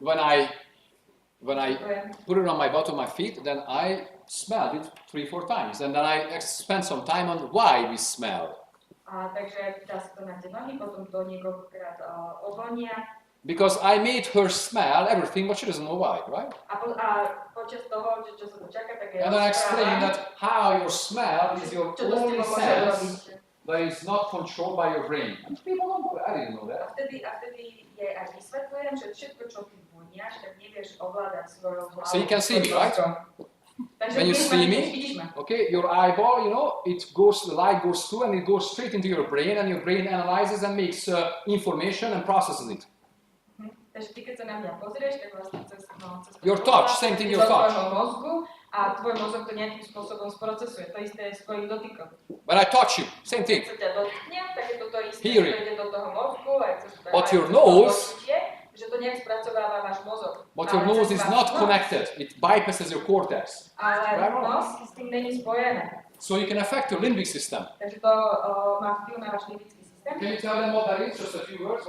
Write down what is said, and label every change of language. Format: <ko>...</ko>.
<en>When I put it on my bottom of my feet, then I smelled it 3-4 times, and then I spent some time on why we smell.</en> <sk>Takže dá sa to na tie nohy, potom to niekoľkokrát ovonia.</sk> <en>Because I made her smell everything, but she doesn't know why, right?</en> <sk>A počas toho, čo sa to čaká, tak je</sk> <en>And then I explained that how your smell is your only sense that is not controlled by your brain. And people don't know that. I didn't know that.</en> <sk>A vtedy jej aj vysvetľujem, že všetko, čo ty voniaš, tak nevieš ovládať svojou hlavou.</sk> <en>So you can see me, right?</en> <sk>Takže</sk> <en>When you see me,</en> <sk>vidíš ma.</sk> <en>okay, your eyeball, you know, the light goes through and it goes straight into your brain, and your brain analyzes and makes information and processes it.</en> <sk>Takže ty, keď sa na mňa pozrieš, tak vlastne cez</sk> <en>Your touch, same thing, your touch.</en> <sk>tvojho mozgu a tvoj mozog to nejakým spôsobom sprocesuje. To isté je s tvojim dotykom.</sk> <en>When I touch you, same thing.</en> <sk>Keď sa ťa dotknem, tak je to isté,</sk> <en>Hearing.</en> <sk>že to ide do toho mozgu, aj cez</sk> <en>But your nose,</en> <sk>že to nejak spracováva váš mozog.</sk> <en>but your nose is not connected. It bypasses your cortex.</en> <sk>Ale nos s tým není spojené.</sk> <en>So you can affect your limbic system.</en> <sk>Takže to má vplyv na váš limbický systém.</sk> <en>Can you tell them what that is? Just a few words.</en>